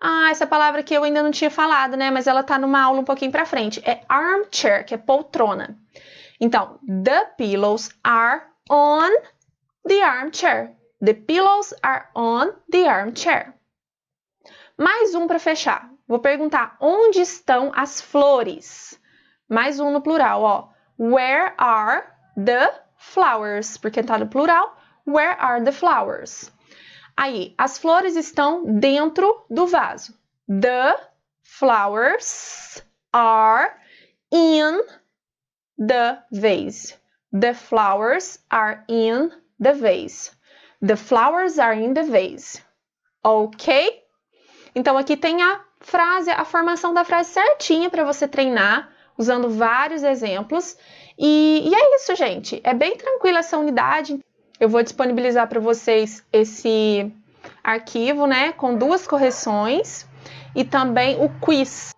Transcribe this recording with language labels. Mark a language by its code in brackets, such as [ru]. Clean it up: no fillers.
[pt] essa palavra que eu ainda não tinha falado, né? Mas ela tá numa aula um pouquinho para frente. É armchair, que é poltrona. [en] Então, the pillows are on the armchair. The pillows are on the armchair. [pt] Mais um para fechar. Vou perguntar, onde estão as flores? Mais um no plural, ó. [en] Where are the flowers? [pt] Porque tá no plural. [en] Where are the flowers? [pt] Aí, as flores estão dentro do vaso. [en] The flowers are in the vase. The flowers are in the vase. The flowers are in the vase. Ok? [pt] Então, aqui tem a frase, a formação da frase certinha para você treinar, usando vários exemplos. E é isso, gente. É bem tranquila essa unidade. Eu vou disponibilizar para vocês esse arquivo, né, com 2 correções e também o quiz.